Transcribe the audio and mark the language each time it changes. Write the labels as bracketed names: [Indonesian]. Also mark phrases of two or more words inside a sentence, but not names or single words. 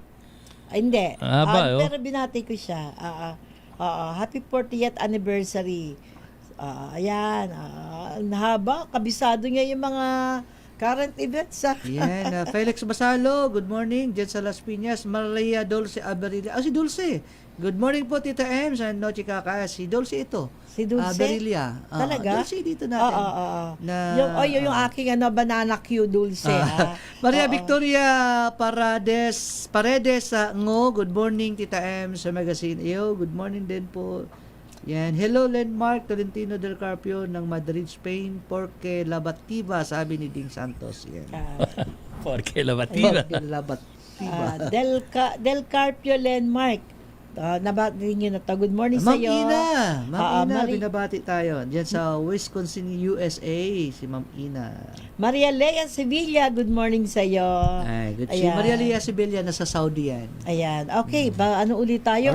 [Filipino] Hindi. Ba, Pero binati ko siya. [English] Happy 40th anniversary. [Filipino] Ayan. Haba. Kabisado niya yung mga [English] current events. [Filipino] Yan. [English] Felix Basalo, good morning. [Filipino] Diyan sa Las Piñas. Maria Dulce Aberilla. Si Dulce. [English] Good morning [Filipino] po, Tita Ems. No, chika ka. Si Dulce ito. Si Dulce? Aberilla. Talaga? Dulce dito natin. Yung aking banana Q Dulce. Maria Victoria Paredes [English] good morning [Filipino] Tita M sa magazine. [English] Good morning [Filipino] din po. Yan. Hello Landmark Tolentino del Carpio ng Madrid, Spain. Porque Labativa, sabi ni Ding Santos. Yan. Porque Labativa. Porque Labativa. Del Carpio Landmark. Nabati nyo na to. [English] Good morning [Filipino] sa Ma'am iyo. Ina, binabati tayo. Diyan sa Wisconsin, USA, si Ma'am Ina. Maria Lea Sevilla, [English] good morning [Filipino] sa iyo. Ay, good. Si Maria Lea Sibilla, nasa Saudi yan. Ayan. Okay, ano ulit tayo?